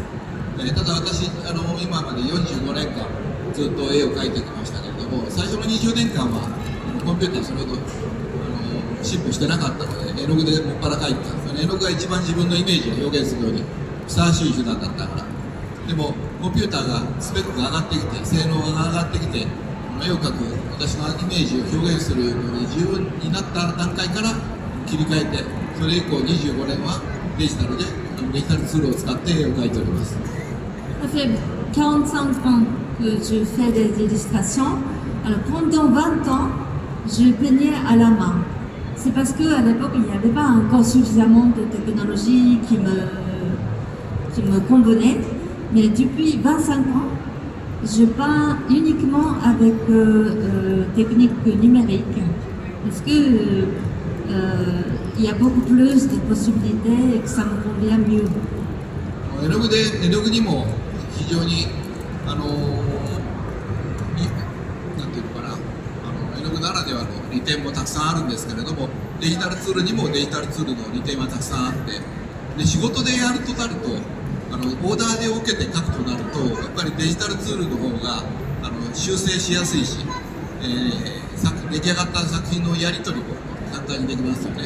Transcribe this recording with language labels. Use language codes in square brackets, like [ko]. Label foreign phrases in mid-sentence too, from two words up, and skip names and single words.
[ja] ただ私今まで45年間ずっと絵を描いてきましたけれども、最初の20年間はコンピューターそれほど進歩してなかったので絵の具でもっぱら描いてたんですよね。絵の具が一番自分のイメージを表現するようにふさわしい手段だったから。でもコンピューターがスペックが上がってきて性能が上がってきて絵を描く私のイメージを表現するのに十分になった段階から切り替えて、それ以降25年はデジタルでデジタルツールを使って絵を描いております。 [fr] Ça fait 45 ans que je fais des illustrations. Alors pendant 20 ans, je peignais à la main. C'est parce qu'à l'époque, il n'y avait pas encore suffisamment de technologie qui me convenait. Mais depuis 25 ans, je peins uniquement avec technique numérique. Parce que il y a beaucoup plus de possibilités et que ça me convient mieux. [ja] 絵の具にも非常になんていうのかな、絵の具ならではの利点もたくさんあるんですけれども、デジタルツールにもデジタルツールの利点はたくさんあって、で仕事でやるとなるとオーダーで受けて書くとなるとやっぱりデジタルツールの方が修正しやすいし、出来上がった作品のやり取りも簡単にできますよね。